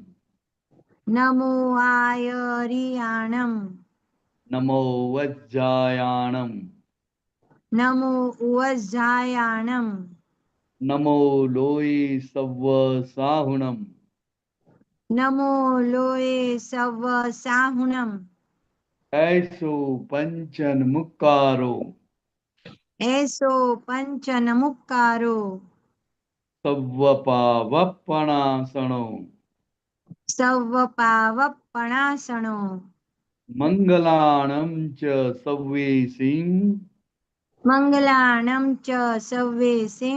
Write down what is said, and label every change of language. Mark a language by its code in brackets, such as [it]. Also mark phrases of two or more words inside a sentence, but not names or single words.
[pra] નમો આયરિયાણમ, નમો વજ્જાયાણમ, નમો ઉવજ્જાયાણમ, નમો લોય સવ્વ સાહુણમ, નમો લોય સવ્વ સાહુણમ, ऐसो पंचन मुक्कारो, એસો પંચન મુક્કારો, સવ્વપાવપણાસણો, સવ્વ પાવપણાસણો, મંગલાણમ ચ સવ્વેસિં, મંગલાણં ચ સવ્વેસિં,